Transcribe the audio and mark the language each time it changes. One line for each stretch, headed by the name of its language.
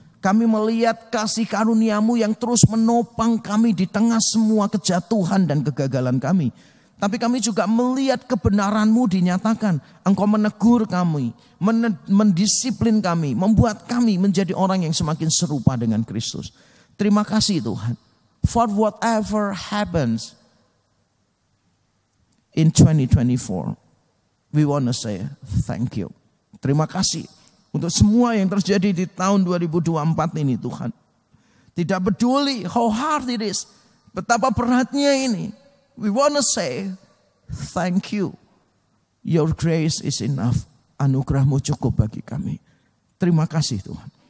Indonesian: Kami melihat kasih karunia-Mu yang terus menopang kami di tengah semua kejatuhan dan kegagalan kami. Tapi kami juga melihat kebenaran-Mu dinyatakan. Engkau menegur kami, mendisiplin kami, membuat kami menjadi orang yang semakin serupa dengan Kristus. Terima kasih Tuhan.
English: For whatever happens in 2024, we want to say thank you.
Indonesian: Terima kasih untuk semua yang terjadi di tahun 2024 ini Tuhan. Tidak peduli
English: how hard it is,
Indonesian: betapa beratnya ini.
English: We want to say thank you. Your grace is enough.
Indonesian: Anugerah-Mu cukup bagi kami. Terima kasih Tuhan.